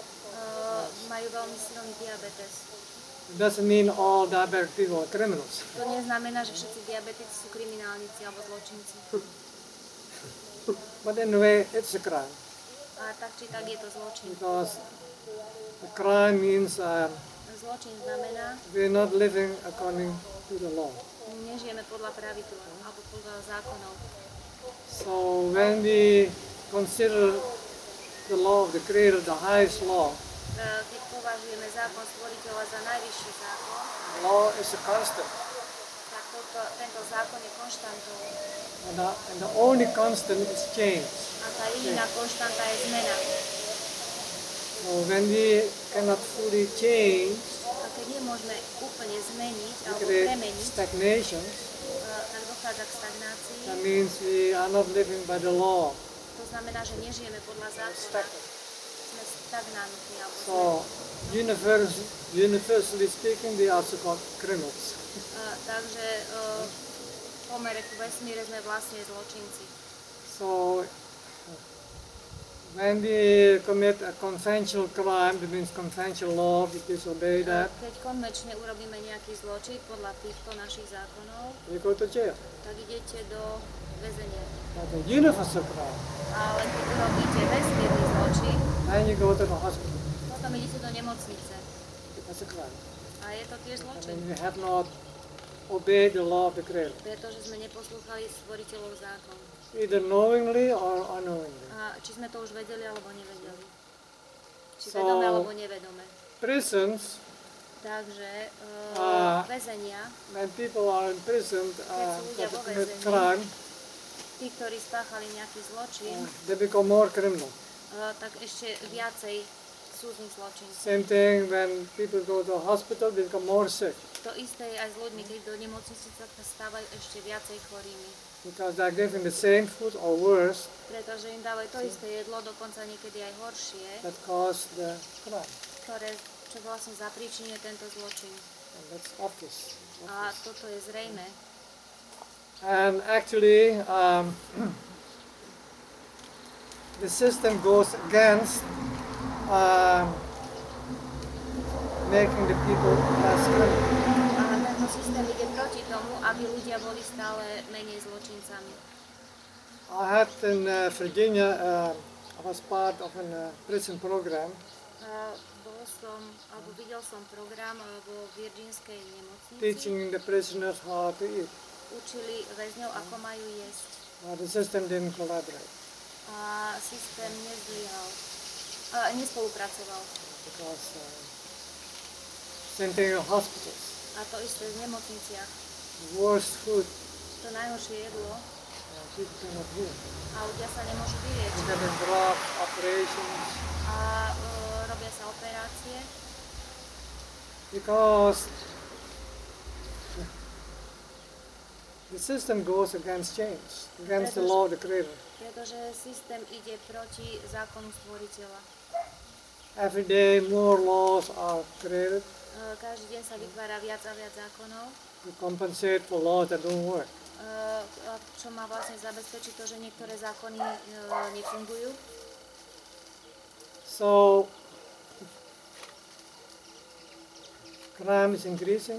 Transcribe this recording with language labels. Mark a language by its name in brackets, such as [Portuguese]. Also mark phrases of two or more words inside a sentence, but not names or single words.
[Slovak] majú veľmi silný diabetes. [English] It doesn't mean all diabetic people are criminals. [Slovak] To neznamená, že všetci diabetici sú kriminálnici alebo zločinci. [English] But in a way, it's a crime. [Slovak] A tak či tak je to zločin. [English] Because a crime means [Slovak] Zločin znamená, [English] we're not living according to the law. [Slovak] nežijeme podľa pravidla alebo podľa zákonov. [English] So when we consider the law of the Creator the highest law, [Slovak] Keď považujeme zákon stvoriteľa za najvyšší zákon, [English] the law is a constant. [Slovak] tak tento zákon je konštantou. [English] And the only constant is change. [Slovak] A tá jediná konštanta je zmena. [English] So when we cannot fully change, [Slovak] A keď nemôžeme úplne zmeniť [English] we [Slovak] alebo [English] create [Slovak] premeniť, [English] stagnation. [Slovak] tak dochádza k stagnácii. [English] That means we are not living by the law. [Slovak] To znamená, že nežijeme podľa zákona. [English] Stagnant. [Slovak] Sme stagnantní alebo [English] So universally speaking, we are also called criminals. [Slovak] Takže v pomere ku vesmíre sme vlastne zločinci. [English] So when we commit a conventional crime, that means conventional law, we disobey that, [Slovak] Keď konvenčne urobíme nejaký zločin podľa týchto našich zákonov, [English] we go to jail. [Slovak] tak idete do väzenia. [English] But a universal crime, [Slovak] Ale keď urobíte vesmírny zločin, [English] then you go to the hospital. [Slovak] potom idete do nemocnice. [English] That's a crime. [Slovak] A je to tiež [English] I [Slovak] zločin, [English] mean, we have not obeyed the law of the Creator, [Slovak] pretože sme neposlúchali stvoriteľov zákon. [English] either knowingly or unknowingly. [Slovak] A či sme to už vedeli alebo nevedeli. Či [English] So- [Slovak] vedome alebo nevedome. [English] Prisons, [Slovak] Takže väzenia, [English] when people are imprisoned [Slovak] ľudia [English] for [Slovak] vo [English] commit [Slovak] väzení, [English] crime, [Slovak] tí, ktorí spáchali nejaký zločin, [English] they become more criminal. [Slovak] tak ešte viacej sú z nich zločinci. [English] Same thing when people go to a hospital, they become more sick [Slovak] To isté je aj s ľuďmi, keď do nemocnice sa stávajú ešte viacej chorými. [English] because they are given the same food or worse [Slovak] Pretože im dávajú to isté jedlo, dokonca niekedy aj horšie, [English] that cause the crime. [Slovak] čo vlastne zapríčinuje tento zločin. [English] And that's obvious. [Slovak] A toto je zrejme. [English] And actually, the system goes against making the people less criminal. [Slovak] A tento systém ide proti tomu, aby ľudia boli stále menej zločincami. [English] I had in Virginia, I was part of a prison program, [Slovak] Videl som program vo Virginskej nemocnici. [English] teaching the prisoners how to eat. [Slovak] Učili väzňov, ako majú jesť. [English] The system didn't collaborate [Slovak] A systém nezlyhal. Nespolupracoval. [English] because same thing in hospitals. [Slovak] A to isté v nemocniciach. [English] Worst food, [Slovak] To najhoršie jedlo [English] people cannot eat. [Slovak] a ľudia sa nemôžu vyliečiť. [English] They get drugs, operations, [Slovak] A robia sa operácie, [English] because the system goes against change, against the law of the Creator. [Slovak] pretože systém ide proti zákonu stvoriteľa. [English] Every day more laws are created [Slovak] Každý deň sa vytvára viac a viac zákonov, [English] to compensate for laws that don't work. [Slovak] čo má vlastne zabezpečiť to, že niektoré zákony nefungujú. [English] So crime is increasing